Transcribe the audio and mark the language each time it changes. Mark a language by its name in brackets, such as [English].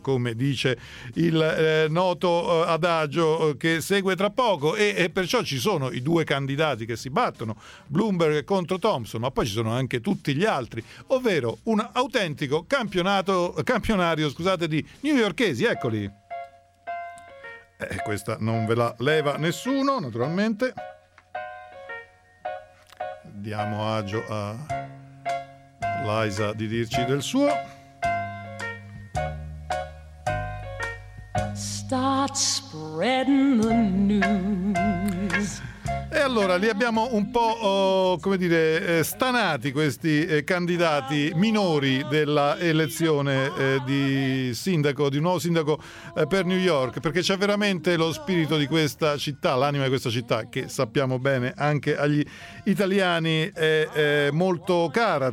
[Italian] Come dice il noto adagio che segue tra poco, e perciò ci sono i due candidati che si battono, Bloomberg contro Thompson, ma poi ci sono anche tutti gli altri, ovvero un autentico campionario di newyorkesi, eccoli. Questa non ve la leva nessuno, naturalmente. Diamo agio a Liza di dirci del suo. [English] Start spreading the news. [Italian] E allora li abbiamo un po' stanati questi candidati minori della elezione di un nuovo sindaco per New York, perché c'è veramente lo spirito di questa città, l'anima di questa città, che sappiamo bene anche agli italiani è molto cara.